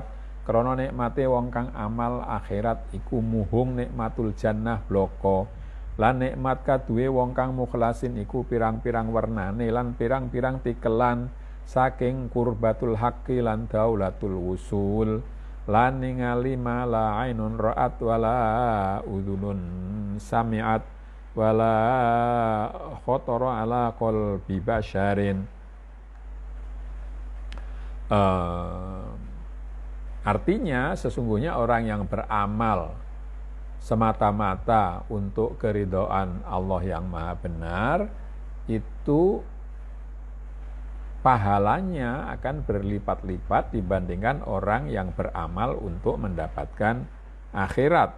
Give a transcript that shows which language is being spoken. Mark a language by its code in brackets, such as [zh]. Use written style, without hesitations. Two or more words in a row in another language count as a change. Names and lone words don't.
[jv] Krana nikmate wong kang amal akhirat iku muhung [ar] نعمة الجنة [jv] bloko. Lan nikmat kaduwe wong kang mukhlasin iku pirang-pirang wernane lan pirang-pirang tikelan saking [ar] قربة الحق [jv] lan [ar] دولة الوصول. [jv] lan ningali [ar] ما لا عين رأت ولا أذن سمعت ولا خطر على قلب بشر. [id] Artinya sesungguhnya orang yang beramal semata-mata untuk keridhaan Allah yang maha benar, itu pahalanya akan berlipat-lipat dibandingkan orang yang beramal untuk mendapatkan akhirat.